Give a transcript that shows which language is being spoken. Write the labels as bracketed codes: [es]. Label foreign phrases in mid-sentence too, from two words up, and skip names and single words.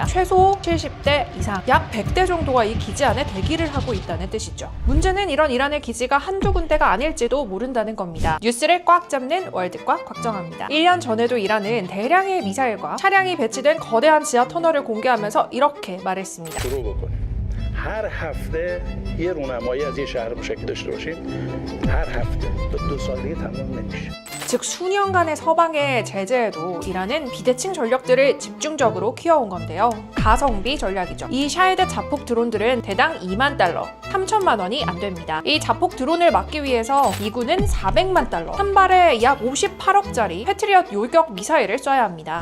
[ko] 최소 70대 이상, 약 100대 정도가 이 기지 안에 대기를 하고 있다는 뜻이죠. 문제는 이런 이란의 기지가 한두 군데가 아닐지도 모른다는 겁니다. 뉴스를 꽉 잡는 월드꽉 곽정아입니다. 1년 전에도 이란은 대량의 미사일과 차량이 배치된 거대한 지하 터널을 공개하면서 이렇게 말했습니다. [fa] هر هفته یه رونمایی از یه شهر موشکی داشته باشیم هر هفته تا 2 سال دیگه تمام نمیشه. [ko] 즉 수년간의 서방의 제재에도 이란은 비대칭 전력들을 집중적으로 키워온 건데요. 가성비 전략이죠. 이 샬드 자폭 드론들은 대당 2만 달러, 3천만 원이 안 됩니다. 이 자폭 드론을 막기 위해서 미군은 400만 달러, 한 발에 약 58억짜리 패트리엇 요격 미사일을 쏴야 합니다.